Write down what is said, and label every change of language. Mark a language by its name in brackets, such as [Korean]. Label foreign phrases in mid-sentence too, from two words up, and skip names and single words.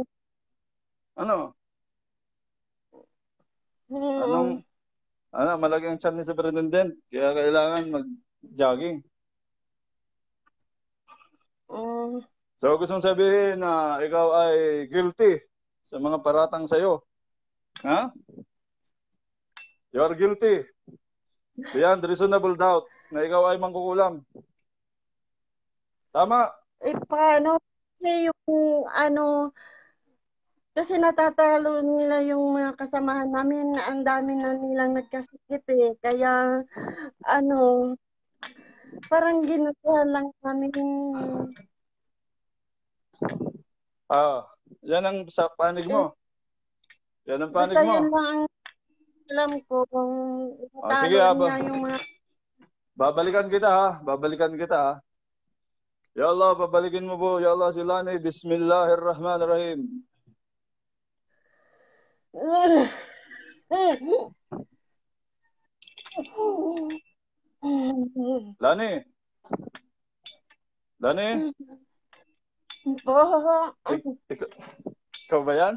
[Filipino] Ano? Anong, mm, malaki ang tiyan ni Superintendent, kaya kailangan mag-jogging. mm, So, gusto mong sabihin na ikaw ay guilty sa mga paratang sa'yo. Ha? [English] You are guilty. Beyond reasonable doubt [Filipino] na ikaw ay mangkukulam. Tama? paano? Kasi yung ano, kasi natatalo nila yung mga kasamahan namin. Ang dami na nilang nagkasakit eh. Kaya ano, parang ginagawa lang namin. Yan ang sa panig Eh, mo. Yan ang panig basta mo. yun lang ang alam ko kung Sige, natalo niya yung mga babalikan kita ha. Babalikan kita ha. [Arabic] يا الله, [Filipino] babalikin mo po. [Arabic] يا الله, silani. بسم الله الرحمن الرحيم. [Filipino] Lani. Lani. po, Ik- ikaw ba yan?